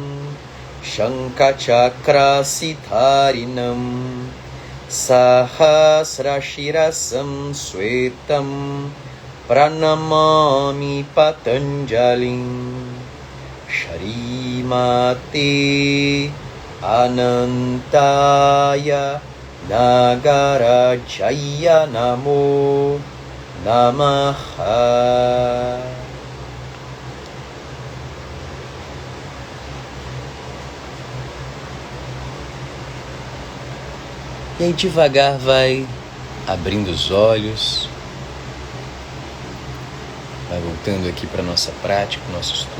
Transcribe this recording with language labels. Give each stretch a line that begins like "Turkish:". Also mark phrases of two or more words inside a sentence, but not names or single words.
Sanskrit: शङ्खचक्रासिधारिणम् सहस्रशिरसं श्वेतं प्रणमामि पतञ्जलिम् श्रीमते अनन्ताय नागराजाय नमो नमः.
Portuguese: E aí devagar vai abrindo os olhos, vai voltando aqui para a nossa prática, nosso estudo.